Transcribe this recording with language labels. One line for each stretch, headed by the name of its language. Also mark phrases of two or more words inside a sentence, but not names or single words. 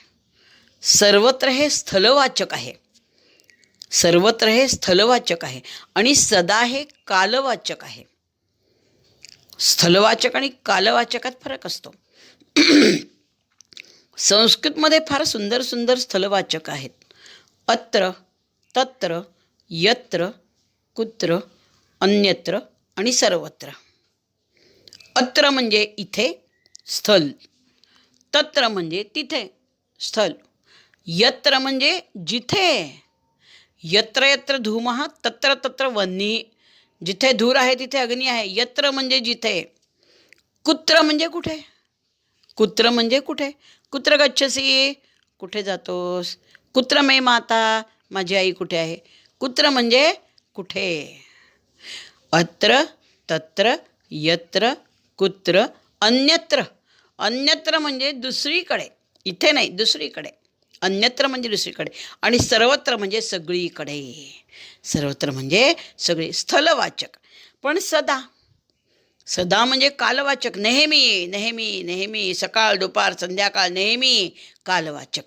Marathi: सर्वत्र हे स्थलवाचक आहे. सर्वत्र हे स्थलवाचक आहे आणि सदा हे कालवाचक आहे. स्थलवाचक आणि कालवाचकात फरक असतो. संस्कृतमध्ये फार सुंदर सुंदर स्थलवाचक आहेत.
Sanskrit: अत्र, तत्र, यत्र, कुत्र, अन्यत्र आणि सर्वत्र.
Marathi: अत्र म्हणजे इथे स्थल. तत्र म्हणजे तिथे स्थल. यत्र म्हणजे जिथे.
Sanskrit: यत्र यत्र धूमः तत्र तत्र वह्निः.
Marathi: जिथे धूर आहे तिथे अग्नी आहे. यत्र म्हणजे जिथे. कुत्र म्हणजे कुठे. कुत्र म्हणजे कुठे.
Sanskrit: कुत्र गच्छसी,
Marathi: कुठे जातोस.
Sanskrit: कुत्र मे माता,
Marathi: माझी आई कुठे आहे. कुत्र म्हणजे कुठे.
Sanskrit: अत्र, तत्र, यत्र, कुत्र, अन्यत्र.
Marathi: अन्यत्र म्हणजे दुसरीकडे. इथे नाही, दुसरीकडे. अन्यत्र म्हणजे दुसरीकडे. आणि सर्वत्र म्हणजे सगळीकडे. सर्वत्र म्हणजे सगळी. स्थलवाचक. पण सदा. सदा म्हणजे कालवाचक. नेहमी नेहमी नेहमी, सकाळ दुपार संध्याकाळ नेहमी कालवाचक.